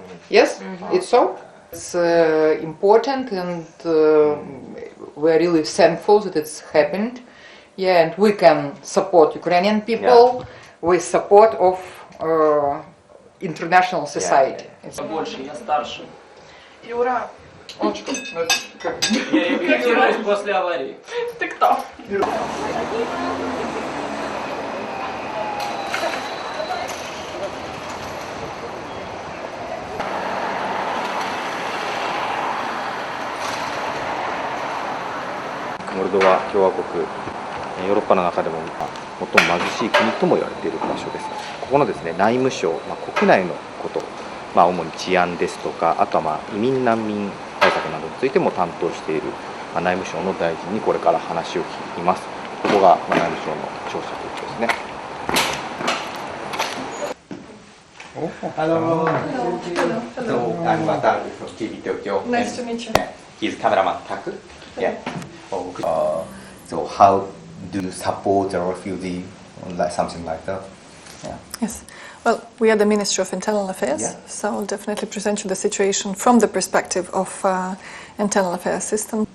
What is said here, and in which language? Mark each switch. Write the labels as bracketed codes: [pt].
[en] Yes, it's so. It's important, and we're really thankful that it's happened. Yeah, and we can support Ukrainian people with support of international society. [ru] Больше, я старше. Юра, Я регистрируюсь после аварии. Ты кто? [ja] モルドバ共和国、ヨーロッパの中でも最も貧しい国とも言われている場所です。ここのですね、内務省、国内のこと、主に治安ですとか、あとは移民難民対策などについても担当している内務省の大臣にこれから話を聞きます。ここが内務省の庁舎ということですね。 [en] Hello. So I'm Wataru from TV Tokyo. Nice to meet you. He's cameraman Taku. Yeah. So how do you support the refugee, like something like that? Yeah. Yes. Well, we are the Ministry of Internal Affairs, so I'll definitely present you the situation from the perspective of internal affairs system.